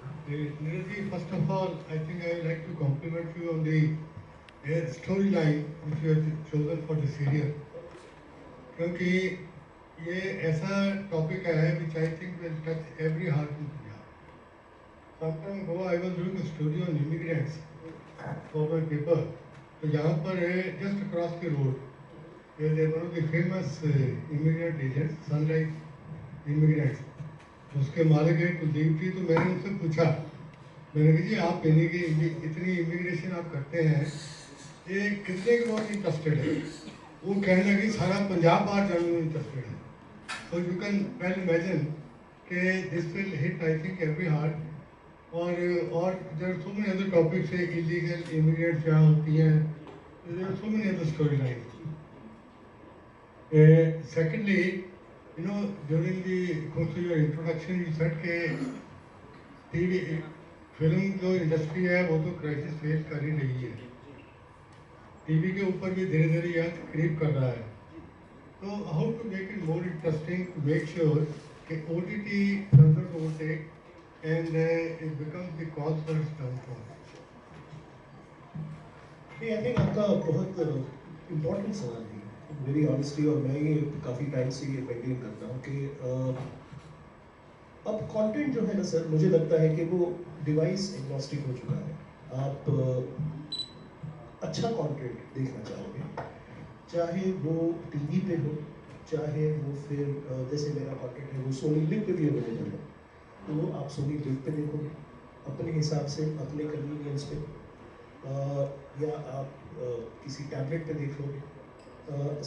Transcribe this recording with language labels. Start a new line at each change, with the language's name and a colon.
English: Neeraj, first of all, I think I would like to compliment you on the storyline which you have chosen for the serial.
Hindi: क्योंकि ये ऐसा topic है
English: which I think will touch every heart in India. Some time ago I was doing a story on immigrants for my paper.
Hindi: तो यहाँ पर है
English: just across the road. There is one of the famous immigrant agents, Sunrise Immigrants.
Hindi: उसके मालिक है कुलदीप जी। तो मैंने उनसे पूछा, मैंने कहा जी आप इतनी इमिग्रेशन आप करते हैं, ये कितने के बहुत इंटरेस्टेड है? वो कहने लगी सारा पंजाब बाहर जाने में इंटरेस्टेड है।
English: So you can well imagine
Hindi: कि
English: this will hit I think every heart. और there are so many other topics like illegal immigrants
Hindi: यहाँ होती हैं,
English: there are so many other storylines. Secondly, during the course of your introduction you said
Hindi: कि TV film जो industry है वो तो crisis face कर ही रही है, टीवी के ऊपर भी धीरे धीरे यह क्रीप कर रहा है।
English: So how to make it more interesting to make sure that OTT doesn't overtake and it becomes the cause for its downfall? I think
Hindi: आपका बहुत इम्पोर्टेंट सवाल है, मेरी ऑनेस्टली, और मैं ये काफ़ी टाइम से ये मेंटेन करता हूँ कि अब कंटेंट जो है ना सर, मुझे लगता है कि वो डिवाइस एग्नोस्टिक हो चुका है। आप अच्छा कंटेंट देखना चाहोगे, चाहे वो टीवी पे हो, चाहे वो फिर जैसे मेरा कंटेंट है वो सोनी लिव पे भी अवेलेबल है, तो आप सोनी लिव पे देखोगे अपने हिसाब से, अपने कन्वीनियंस पे, या आप किसी टैबलेट पे देख लोगे।